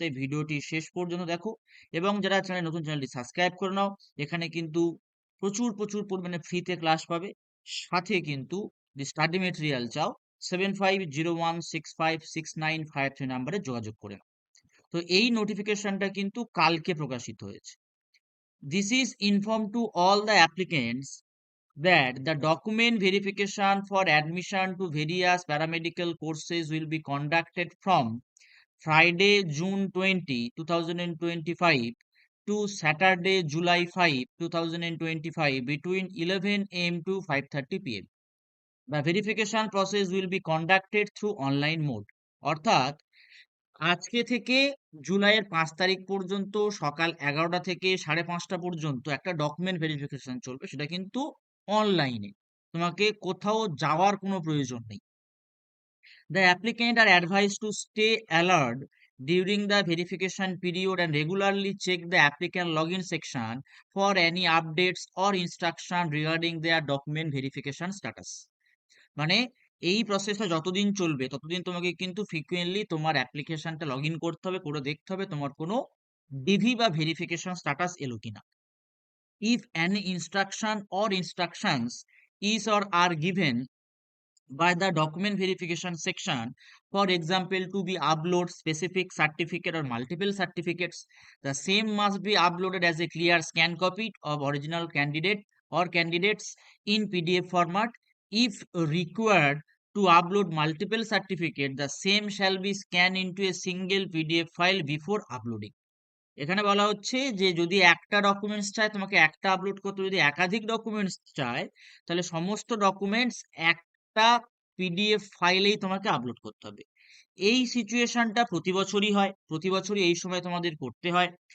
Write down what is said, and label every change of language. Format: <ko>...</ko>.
<bn>তাই ভিডিওটি শেষ পর্যন্ত দেখো এবং যারা নতুন চ্যানেলটি সাবস্ক্রাইব করে নাও। এখানে কিন্তু প্রচুর প্রচুর পরিমাণে ফ্রিতে ক্লাস পাবে, সাথে কিন্তু যদি স্টাডি মেটেরিয়াল চাও 7501656953 নাম্বারে যোগাযোগ করে নাও। তো এই নোটিফিকেশনটা কিন্তু কালকে প্রকাশিত হয়েছে।</bn> <en>This is inform to all the applicants that the document verification for admission to various paramedical courses will be conducted from Friday, June 20, 2025 to Saturday, July 5, 2025 between 11 a.m. to 5:30 p.m. The verification process will be conducted through online mode.</en> <bn>অর্থাৎ আজকে থেকে জুলাইয়ের 5 তারিখ পর্যন্ত সকাল 11টা থেকে 5:30 পর্যন্ত একটা ডকুমেন্ট ভেরিফিকেশন চলবে, সেটা কিন্তু অনলাইনে। তোমাকে কোথাও যাওয়ার কোনো প্রয়োজন নেই।</bn> <en>The applicant are advised to stay alert during the verification period and regularly check the applicant login section for any updates or instruction regarding their document verification status.</en> <bn>মানে এই প্রসেসটা যতদিন চলবে ততদিন তোমাকে কিন্তু ফ্রিকুয়েন্টলি তোমার অ্যাপ্লিকেশনটা লগ ইন করতে হবে, করে দেখতে হবে তোমার কোনো ডিভি বা ভেরিফিকেশন স্ট্যাটাস এলো কিনা।</bn> <en>If any instruction or instructions is or are given by the document verification section, for example to be upload specific certificate or multiple certificates, the same must be uploaded as a clear scan copy of original candidate or candidates in PDF format. If required to upload multiple certificate, the same shall be scanned into a single PDF file before uploading.</en> <bn>এখানে বলা হচ্ছে যে যদি একটা documents চায় তোমাকে একটা upload করতে হবে, যদি একাধিক ডকুমেন্টস চায় তাহলে সমস্ত ডকুমেন্টস একটা PDF ফাইলেই তোমাকে আপলোড করতে হবে। এই সিচুয়েশনটা প্রতি বছরই হয়, প্রতি বছরই এই সময় তোমাদের করতে হয়।</bn>